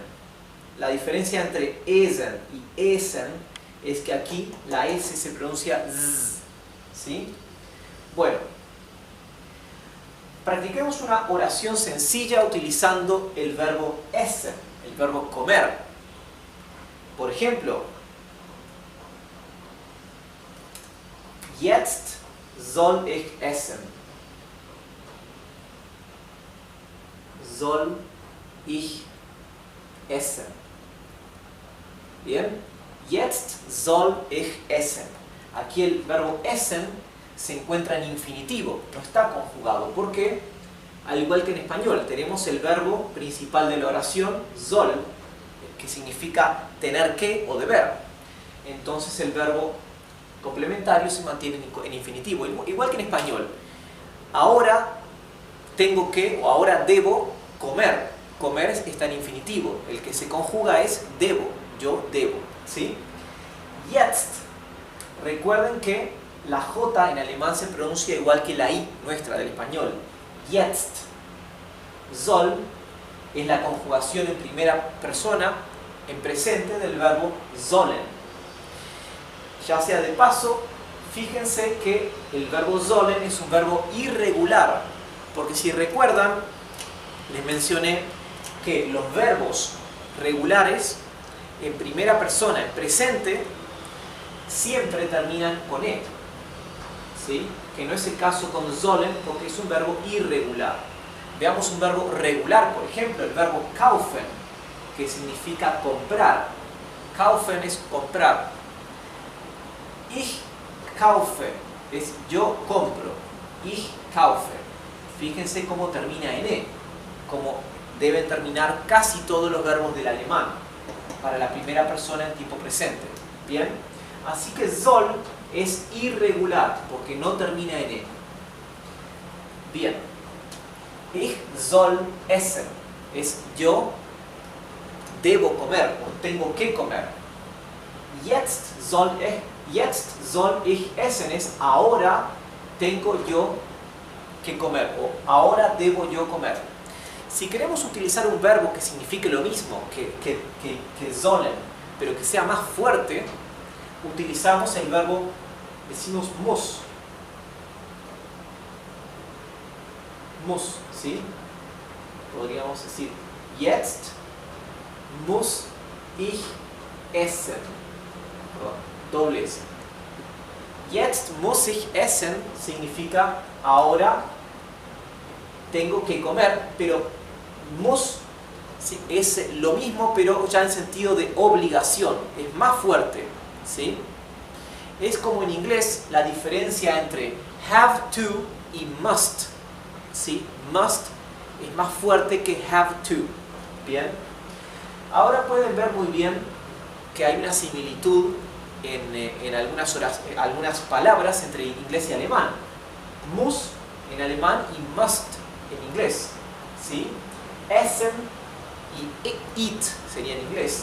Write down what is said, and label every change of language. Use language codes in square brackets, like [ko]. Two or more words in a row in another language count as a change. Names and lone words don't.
[es] La diferencia entre essen y essen es que aquí la S se pronuncia z, ¿sí? Bueno, practiquemos una oración sencilla utilizando el verbo essen, el verbo comer. Por ejemplo, [de] jetzt soll ich essen. Soll ich essen. Bien, jetzt soll ich essen. [es] Aquí el verbo essen se encuentra en infinitivo, no está conjugado. ¿Por qué? Al igual que en español, tenemos el verbo principal de la oración, soll, que significa tener que o deber. Entonces el verbo complementario se mantiene en infinitivo, igual que en español. Ahora tengo que o ahora debo comer. Comer está en infinitivo. El que se conjuga es debo. Yo debo. ¿Sí? Jetzt. Recuerden que la J en alemán se pronuncia igual que la I nuestra del español. Jetzt. Soll es la conjugación en primera persona, en presente, del verbo sollen. Ya sea de paso, fíjense que el verbo sollen es un verbo irregular, porque si recuerdan, les mencioné que los verbos regulares en primera persona, en presente, siempre terminan con E, ¿sí? Que no es el caso con sollen, porque es un verbo irregular. Veamos un verbo regular, por ejemplo, el verbo kaufen, que significa comprar. Kaufen es comprar. [de] Ich kaufe [es] es yo compro. [de] Ich kaufe. [es] Fíjense cómo termina en E, como deben terminar casi todos los verbos del alemán para la primera persona en tiempo presente. ¿Bien? Así que soll es irregular porque no termina en E. Bien. [de] Ich soll essen es yo debo comer o tengo que comer. Jetzt soll ich essen es ahora tengo yo que comer o ahora debo yo comer. [es] Si queremos utilizar un verbo que signifique lo mismo que sollen, pero que sea más fuerte, utilizamos el verbo, decimos muss. Muss, ¿sí? Podríamos decir, [de] jetzt muss ich essen. [es] Doble S. [de] Jetzt muss ich essen [es] significa ahora tengo que comer, pero muss ¿sí? Es lo mismo, pero ya en sentido de obligación, es más fuerte, ¿sí? Es como en inglés la diferencia entre [en] have to [es] y must, ¿sí? Must es más fuerte que [en] have to. [es] Bien, ahora pueden ver muy bien que hay una similitud en algunas palabras entre inglés y alemán. Muss en alemán y must en inglés, ¿sí? Essen y eat sería en inglés.